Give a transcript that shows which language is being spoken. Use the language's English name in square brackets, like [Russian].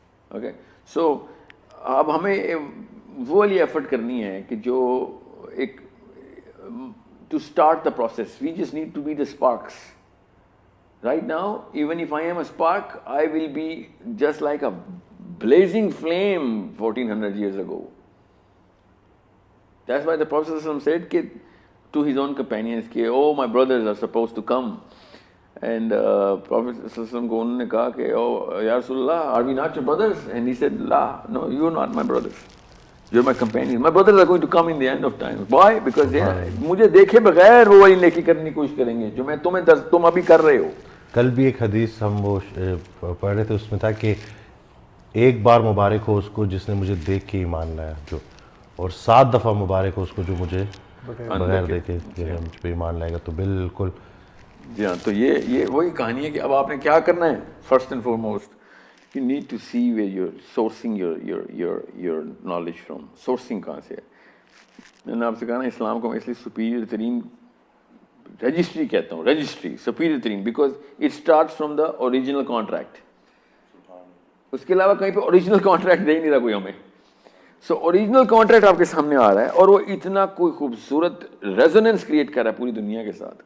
[English] okay, so [Urdu] اب ہمیں وہ والی ایفرٹ کرنی ہے کہ جو ایک [English] To start the process, we just need to be the sparks. Right now even if I am a spark, I will be just like a blazing flame 1400 years ago. That's why the Prophet said to his own companions, oh my brothers are supposed to come. And Prophet [Urdu] کو انہوں نے کہا کہ [English] oh Ya Rasulullah, are we not your brothers? And he said, La, no, you are not my brothers. You're my companion. My brothers are going to come in the end of time. Why? Because they [Urdu] مجھے دیکھے بغیر وہ والی نیکی کرنے کی کوشش کریں گے جو میں تم ابھی کر رہے ہو. کل بھی ایک حدیث ہم وہ پڑھ رہے تھے, اس میں تھا کہ ایک بار مبارک ہو اس کو جس نے مجھے دیکھ کے ایمان لایا, جو اور 7 دفعہ مبارک ہو اس کو جو مجھے بغیر دیکھے مجھ پہ ایمان لائے گا. تو بالکل جی ہاں, تو یہ وہی کہانی ہے کہ اب آپ نے کیا کرنا ہے. [English] First and foremost you need to see where you're sourcing your knowledge from. [Urdu] Sourcing کہاں سے ہے. میں نے آپ سے کہا نا اسلام کو میں اس لیے superior ترین رجسٹری کہتا ہوں, registry superior Tareen, [English] because it starts from the original contract. [Urdu] اس کے علاوہ کہیں پہ اوریجنل کانٹریکٹ دے ہی نہیں رہا کوئی ہمیں. سو اوریجنل کانٹریکٹ آپ کے سامنے آ رہا ہے اور وہ اتنا کوئی خوبصورت ریزوننس کریٹ کر رہا ہے پوری دنیا کے ساتھ.